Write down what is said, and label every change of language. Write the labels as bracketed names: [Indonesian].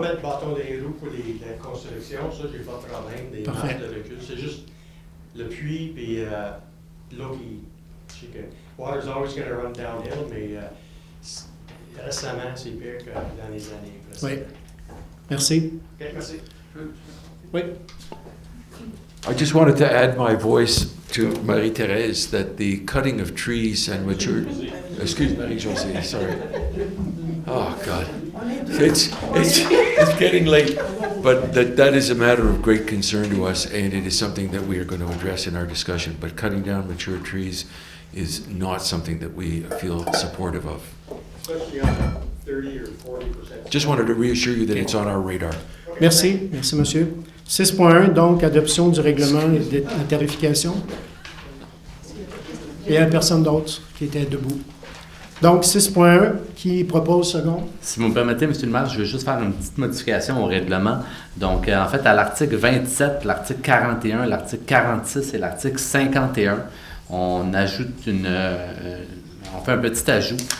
[French] pas mettre bâton dans les roues pour la construction. Ça, j'ai pas de problème. Des Parfait. marges de recul. C'est juste le puits, puis l'eau qui... Je sais que [English] water's always going to run downhill, [French] mais récemment, c'est pire que dans les années précédentes. Oui. Merci. OK, merci. Oui. [English] I just wanted to add my voice to Marie-Thérèse that the cutting of trees and mature... Excuse me, Marie-Josée, sorry. Oh, God. It's getting late, but that is a matter of great concern to us, and it is something that we are going to address in our discussion. But cutting down mature trees is not something that we feel supportive of. Especially on 30 or 40%. Just wanted to reassure you that it's on our radar. [French] Merci. Merci, monsieur. 6.1, donc, adoption du règlement de tarification. Il n'y a personne d'autre qui était debout. Donc, 6.1, qui propose second? Si vous me permettez, M. le maire, je veux juste faire une petite modification au règlement. Donc, en fait, à l'article 27, l'article 41, l'article 46 et l'article 51, on ajoute on fait un petit ajout.